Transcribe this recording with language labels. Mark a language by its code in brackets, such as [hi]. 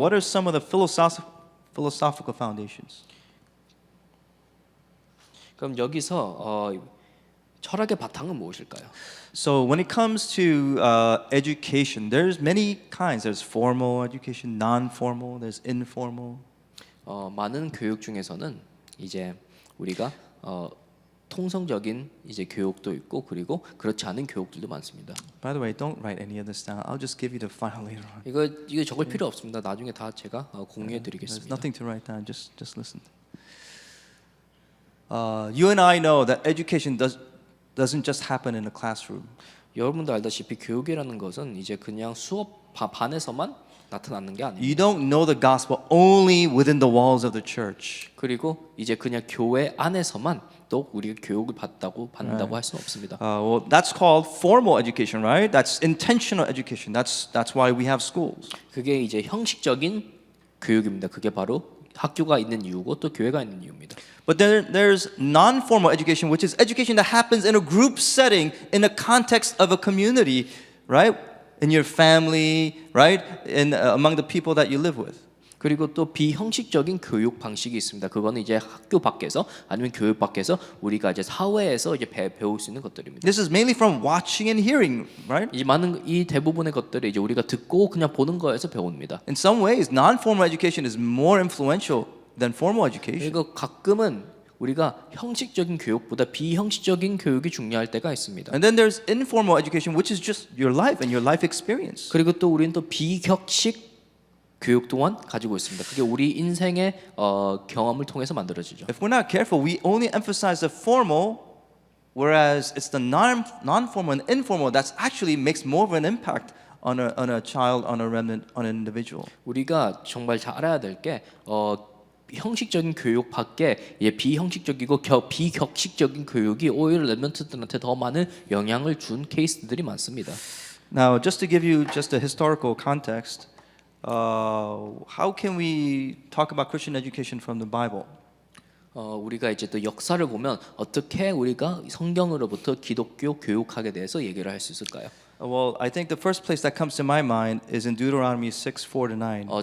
[en] what are some of the philosophical foundations? [ko] 그럼 여기서 철학의 바탕은 무엇일까요? [en] So when it comes to education, there's many kinds. There's formal education, non-formal, there's informal. [ko] 많은 교육 중에서는 이제 우리가 통성적인 이제 교육도 있고 그리고 그렇지 않은 교육들도 많습니다. [en] By the way, don't write any of this down. I'll just give you the file later on. [ko] 이거 적을 필요 없습니다. 나중에 다 제가 공유해 [en] There's [ko] 드리겠습니다. [en] nothing to write down. Just listen. You and I know that education doesn't just happen in a classroom. [ko] 여러분도 알다시피 교육이라는 것은 이제 그냥 수업 반에서만 나타나는 게 아닙니다. [en] You don't know the gospel only within the walls of the church. [ko] 그리고 이제 그냥 교회 안에서만 또 우리가 교육을 받는다고 할 수는 없습니다. [en] Well, that's called formal education, right? That's intentional education. That's why we have schools. [ko] 그게 이제 형식적인 교육입니다. 그게 바로 학교가 있는 이유고 또 교회가 있는 이유입니다. [en] But then there's non-formal education, which is education that happens in a group setting, in the context of a community, right? In your family, right? In among the people that you live with. [ko] 그리고 또 비형식적인 교육 방식이 있습니다. 그거는 이제 학교 밖에서 아니면 교육 밖에서 우리가 이제 사회에서 이제 배울 수 있는 것들입니다. [en] This is mainly from watching and hearing, right? [ko] 이 대부분의 것들을 이제 우리가 듣고 그냥 보는 거에서 배웁니다. [en] In some ways, non-formal education is more influential than formal education. [ko] 그리고 가끔은 우리가 형식적인 교육보다 비형식적인 교육이 중요할 때가 있습니다. [en] And then there's informal education, which is just your life and your life experience. [ko] 그리고 또 우리는 또 비격식 교육 또한 가지고 있습니다. 그게 우리 인생의 경험을 통해서 만들어지죠. [en] If we're not careful, we only emphasize the formal, whereas it's the non-formal and informal that actually makes more of an impact on a child, on a remnant, on an individual. [ko] 우리가 정말 잘 알아야 될 게 형식적인 교육 밖에 비형식적이고 비격식적인 교육이 오히려 렘넌트들한테 더 많은 영향을 준 케이스들이 많습니다. [en] Now, just to give you just a historical context, how can we talk about Christian education from the Bible? [ko] 우리가 이제 또 역사를 보면 어떻게 우리가 성경으로부터 기독교 교육학에 대해서 얘기를 할 수 있을까요? [en] Well, I think the first place that comes to my mind is in Deuteronomy 6:4-9.